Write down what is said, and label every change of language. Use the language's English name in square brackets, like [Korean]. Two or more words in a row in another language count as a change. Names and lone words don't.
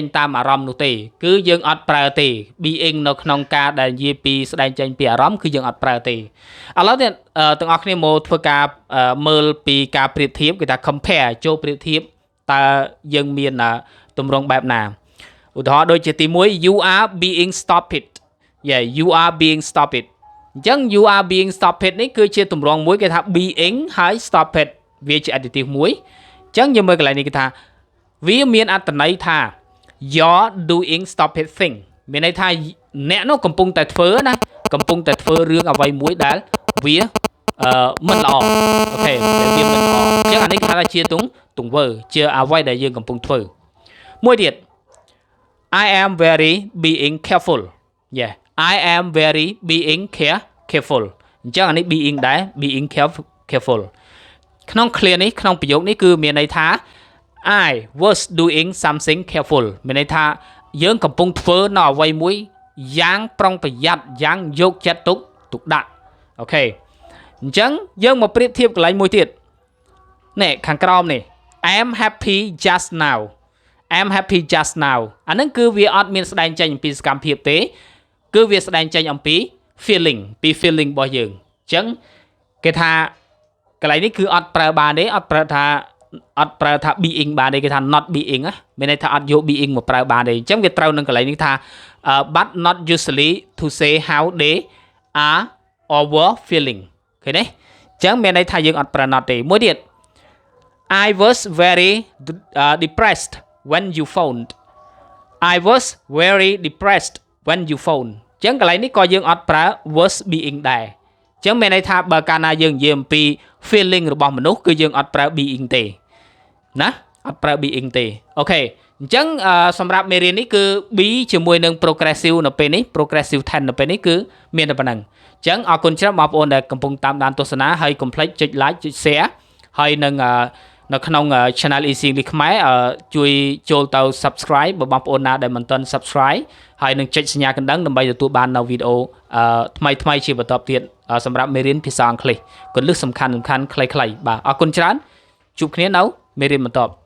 [Khmer] តាមអារម្មណ៍នោះទេគឺយើងអត់ប្រើទេ being នៅក្នុងការដែលនិយាយពីស្ដែងចេញពីអារម្មណ៍គឺយើងអត់ប្រើទេឥឡូវទាំងអស់គ្នាមកធ្វើការមើល ពីការប្រៀបធៀបគេថា compare ចូលប្រៀបធៀបតើយើងមានទម្រង់បែបណាឧទាហរណ៍ដូចជាទី1 [English] you are being stupid you are being stupid [Khmer] អញ្ចឹង [English] you are being stupid [Khmer] នេះគឺជាទម្រង់មួយគេថា [English] being ហើយ stupid [Khmer] វាជា adjective មួយអញ្ចឹងយើងមើលកន្លែងនេះគេថាវាមានអត្ថន័យថា [English] you're doing stupid thing [Khmer] មានន័យថាអ្នកនោះកំពុងតែធ្វើណាកំពុងតែធ្វើរឿងអ្វីមួយដែលវាមិនល្អអូខេវាមិនល្អអញ្ចឹងអានេះគេថាជាទង្វើជាអ្វីដែលយើងកំពុងធ្វើមួយទៀត [English] I am very being careful I am very being careful [Khmer] អញ្ចឹងអានេះ being ដែរ [English] being careful [Khmer] ក្នុង clear នេះក្នុងប្រយោគនេះគឺមានន័យថា [English] I was doing something careful [Khmer] មានន័យថាយើងកំពុងធ្វើនៅអ្វី មួយយ៉ាងប្រុងប្រយ័ត្នយ៉ាងយកចិត្តទុកដាក់អូខេអញ្ចឹងយើងមកប្រៀបធៀបកន្លែងមួយទៀតនេះខាងក្រោមនេះ [English] I am [Khmer] happy just now [English] I am happy just now [Khmer] អាហ្នឹងគឺវាអត់មានស្ដែងចេញអំពីសកម្មភាពទេគឺវាស្ដែងចេញអំពី feeling ពី feeling របស់យើងអញ្ចឹងគេថាកន្លែងនេះគឺអត់ប្រើបានទេអត់ប្រើថា being បានទេគេថា [English] not being [Khmer] ណាមានន័យថាអត់យក being មកប្រើបានទេអញ្ចឹងវាត្រូវនឹងកន្លែងនេះថា [English] but not usually to say how they are or were feeling [Khmer] ឃើញទេអញ្ចឹងមានន័យថាយើងអត់ប្រើ not ទេមួយទៀត [English] I was very depressed when you phoned I was very depressed when you phoned [Khmer] អញ្ចឹងកន្លែងនេះក៏យើងអត់ប្រើ [English] was being [Khmer] ដែរអញ្ចឹងមានន័យថាបើកាលណាយើងនិ យាយអំពី feeling របស់មនុស្សគឺយើងអត់ប្រើ being ទេណាអត់ប្រើ being ទេអូខេអញ្ចឹងសម្រាប់មេរៀននេះគឺ be ជាមួយនឹង progressive នៅពេលនេះ [English] progressive tense [Khmer] នៅពេលនេះគឺមានតែប៉ុណ្្នឹងអញ្ចឹងអរគុណច្រើនបងប្អូនដែលកំពុងតាមដានទស្សនាហើយកុំភ្លេចចុច like ចុច share ហើយនឹងនៅក្នុង Channel Easy English ខ្មែរជួយចូលទៅ subscribe បើបងប្អូនណាដែលមិនទាន់ subscribe ហើយនឹងចុចសញ្ញាកណ្ដឹងដើម្បីទទួលបាននៅវីដេអូថ្មីជាបន្តទៀតសម្រាប់មេរៀនភាសាអង់គ្លេសគន្លឹះសំខាន់ខ្លីៗបាទអរគុណច្រើនជួបគ្នានៅមេរៀនបន្ត